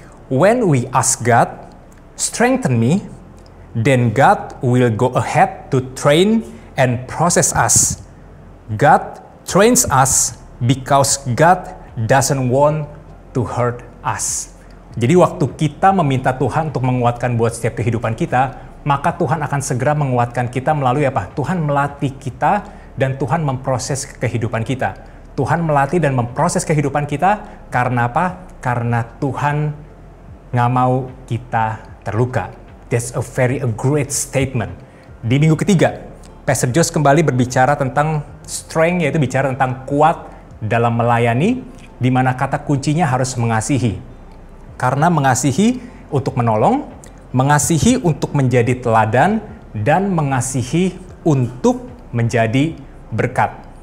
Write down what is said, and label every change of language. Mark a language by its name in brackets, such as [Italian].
[English] When we ask God, strengthen me, then God will go ahead to train and process us. God trains us because God doesn't want to hurt us. [Indonesian] Jadi waktu kita meminta Tuhan untuk menguatkan buat setiap kehidupan kita, maka Tuhan akan segera menguatkan kita melalui apa? Tuhan melatih kita dan Tuhan memproses kehidupan kita. Tuhan melatih dan memproses kehidupan kita karena apa? Karena Tuhan nggak mau kita terluka. [English] That's a very great statement. [Indonesian] Di minggu ketiga, Pastor Josh kembali berbicara tentang strength, yaitu bicara tentang kuat dalam melayani, di mana kata kuncinya harus mengasihi. Karena mengasihi untuk menolong, mengasihi untuk menjadi teladan, dan mengasihi untuk menjadi berkat.